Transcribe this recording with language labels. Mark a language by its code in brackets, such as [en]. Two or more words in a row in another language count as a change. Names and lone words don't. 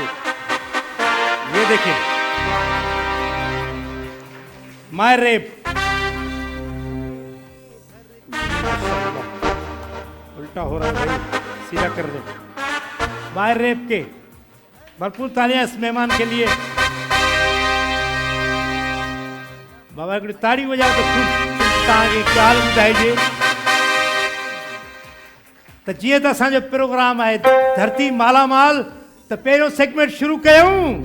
[ur] یہ دیکھیے مائی ریپ. الٹا ہو رہا ہے بھائی، سیدھا کر دو. مائی ریپ کے بھرپور تالیاں اس مہمان کے لیے. [sd] बाबा हिकिड़ी ताड़ी वॼाओ त ख़ूब तव्हांखे ॻाल्हि ॿुधाइजे त जीअं त असांजो प्रोग्राम आहे धरती मालामाल, त पहिरियों सेगमेंट शुरू कयूं।